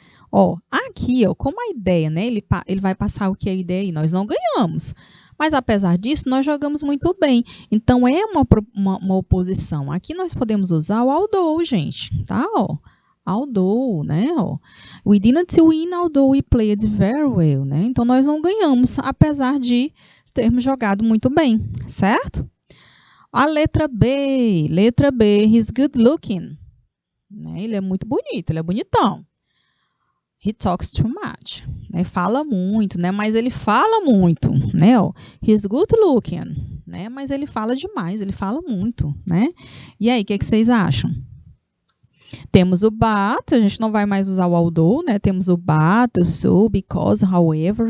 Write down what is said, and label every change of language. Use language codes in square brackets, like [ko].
[pt] Ó, aqui, ó, como a ideia, né? Ele vai passar o que é a ideia aí? Nós não ganhamos. Mas, apesar disso, nós jogamos muito bem. Então, é uma oposição. Aqui nós podemos usar o although, gente, tá? Ó, although, né? Ó. [en] We didn't win, although we played very well, [pt] né? Então, nós não ganhamos, apesar de termos jogado muito bem, certo? A letra B, [en] he's good looking. [pt] Né? Ele é muito bonito, ele é bonitão. [en] He talks too much. [pt] Né? Fala muito, né? Mas ele fala muito, né? [en] He's good looking, [pt] né? Mas ele fala demais, ele fala muito, né? E aí, o que vocês acham? Temos o but, a gente não vai mais usar o although, né? Temos o but, o so, because, however.